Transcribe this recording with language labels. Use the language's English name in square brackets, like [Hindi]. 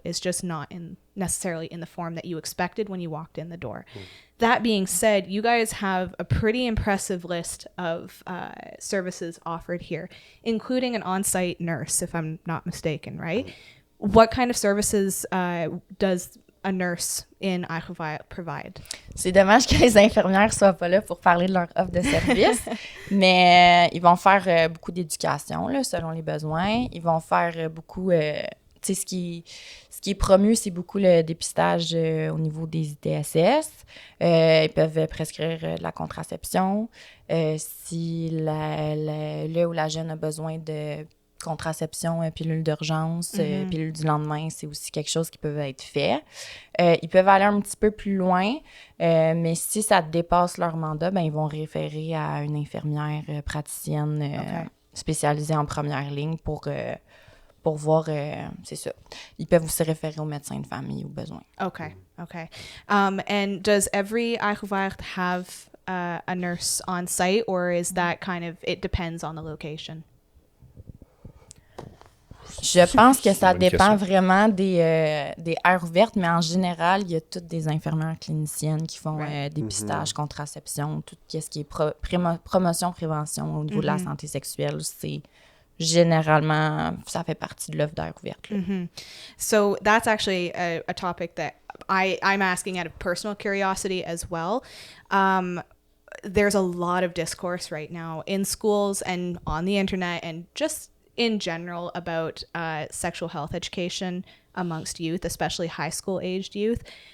[English] It's just not necessarily in the form that you expected when you walked in the door. That being said, you guys have a pretty impressive list of services offered here, including an on-site nurse, if I'm not mistaken, right? What kind of services does a nurse in Eichelweiler provide? [French] C'est dommage que les infirmières soient pas là pour parler de leur offre de service, mais ils vont faire beaucoup d'éducation là, selon les besoins. Ils vont faire beaucoup, tu sais, ce qui est promu, c'est beaucoup le dépistage au niveau des ITSS. Ils peuvent prescrire de la contraception. Si le ou la jeune a besoin de contraception, pilule d'urgence, pilule du lendemain, c'est aussi quelque chose qui peut être fait. Ils peuvent aller un petit peu plus loin, mais si ça dépasse leur mandat, ben, ils vont référer à une infirmière praticienne spécialisée en première ligne pour voir, c'est ça. Ils peuvent aussi référer au médecin de famille au besoin. [English] Okay. And does every Eichelweiler have a nurse on site, or is that kind of, it depends on the location? [French] Je pense que ça Bonne dépend question. vraiment des aires ouvertes, mais en général, il y a toutes des infirmières cliniciennes qui font dépistage, contraception, tout ce qui est promotion, prévention au niveau de la santé sexuelle. C'est généralement, ça fait partie de l'offre d'aire ouverte. Là. [English] So that's actually a topic that I'm asking out of personal curiosity as well. There's a lot of discourse right now in schools and on the internet and just in general about sexual health education amongst youth, especially high school aged youth.